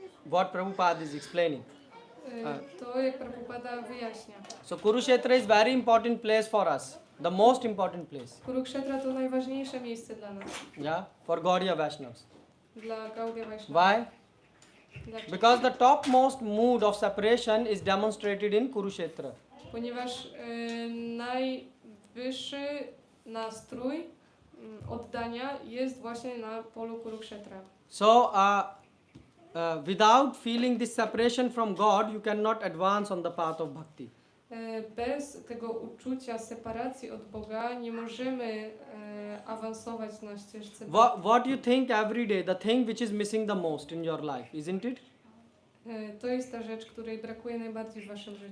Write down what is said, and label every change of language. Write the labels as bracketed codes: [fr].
[en] What Prabhupada is explaining. [pl] To jak Prabhupada wyjaśnia. [en] So Kurukshetra is very important place for us, the most important place. [pl] Kurukshetra to najważniejsze miejsce dla nas. [en] Yeah, for Gaudiya Vaishnavas. [pl] Dla Gaudiya Vaishnava. [en] Why? [pl] Dlaczego? [en] Because the topmost mood of separation is demonstrated in Kurukshetra. [pl] Ponieważ najwyższy nastrój oddania jest właśnie na polu Kurukshetra. [en] So without feeling this separation from God, you cannot advance on the path of bhakti. [pl] Bez tego uczucia separacji od Boga nie możemy awansować na ścieżce. [en] What you think every day, the thing which is missing the most in your life, isn't it? [pl] To jest ta rzecz, której brakuje najbardziej w waszym życiu.